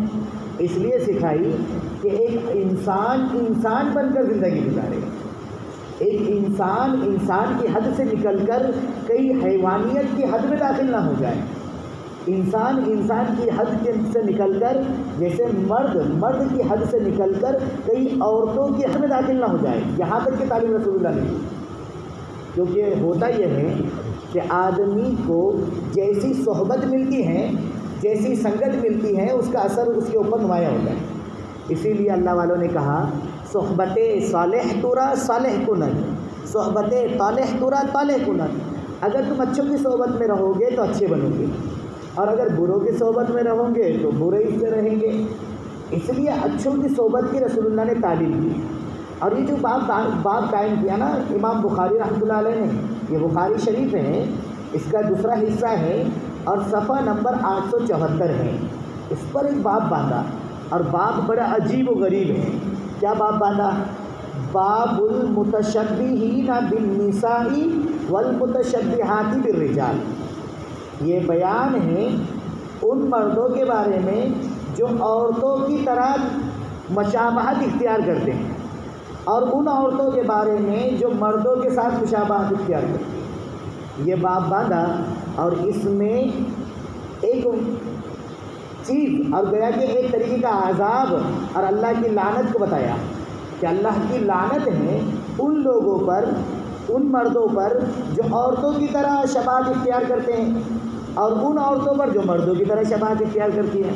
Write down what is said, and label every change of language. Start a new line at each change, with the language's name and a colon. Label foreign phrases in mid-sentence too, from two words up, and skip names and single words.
Urdu: اس لیے سکھائی کہ ایک انسان بن کر زندگی گزارے، ایک انسان کی حد سے نکل کر کئی حیوانیت کی حد میں داخل نہ ہو جائے، انسان کی حد سے نکل کر جیسے مرد کی حد سے نکل کر کئی عورتوں کی حد میں داخل نہ ہو جائے، یہاں تک کہ تعلیم رسول اللہ نے دی۔ کیونکہ ہوتا یہ ہے کہ آدمی کو جیسی صحبت ملتی ہے، جیسی سنگت ملتی ہے، اس کا اثر اس کے اوپر نمایاں ہوتا ہے۔ اسی لیے اللہ والوں نے کہا
Persian: صحبت صالح تورا صالح کنن، صحبت طالح تورا طالح کنن۔
Urdu: اگر تم اچھوں کی صحبت میں رہو گے تو اچھے بنو گے، اور اگر بروں کی صحبت میں رہو گے تو برے ہی سے رہیں گے۔ اس لیے اچھوں کی صحبت کی رسول اللہ نے تعلیم دی۔ اور یہ جو باب قائم کیا نا امام بخاری
Arabic: رحمۃ اللہ علیہ
Urdu: نے، یہ بخاری شریف ہے، اس کا دوسرا حصہ ہے اور صفحہ نمبر 874 ہے، اس پر ایک باب باندھا، اور باب بڑا عجیب و غریب ہے۔ کیا باب باندھا؟
Arabic: باب المتشبہین بالنساء والمتشبہات بالرجال۔
Urdu: یہ بیان ہے ان مردوں کے بارے میں جو عورتوں کی طرح مشابہت اختیار کرتے ہیں، اور ان عورتوں کے بارے میں جو مردوں کے ساتھ مشابہت اختیار کرتے ہیں۔ یہ باب باندھا، اور اس میں ایک چیز اور گویا کہ ایک طریقے کا عذاب اور اللہ کی لعنت کو بتایا کہ اللہ کی لعنت ہے ان لوگوں پر، ان مردوں پر جو عورتوں کی طرح شباہت اختیار کرتے ہیں، اور ان عورتوں پر جو مردوں کی طرح شباہت اختیار کرتی ہیں۔